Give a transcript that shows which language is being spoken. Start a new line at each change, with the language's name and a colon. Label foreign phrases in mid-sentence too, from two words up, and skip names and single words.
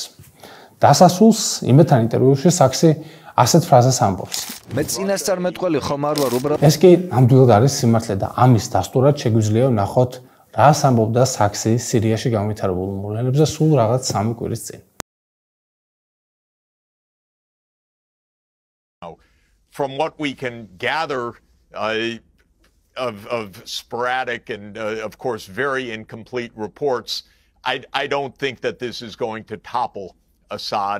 Georgian: დასასრულს იმედთან ინტერვიუში საქსი ასეთ ფრაზას ამბობს. მე წინასწარმეტყველი ხომ არ ვარ უბრალოდ. ეს კი ნამდვილად არის სიმართლე და ამის დასტურად შეგვიძლია ვნახოთ, რას ამბობდა საქსი სირიაში განვითარებულ მოვლენებზე სულ რაღაც 3 კვირის წინ.
English: From what we can gather of sporadic and of course very incomplete reports, I don't think that this is going to topple Assad.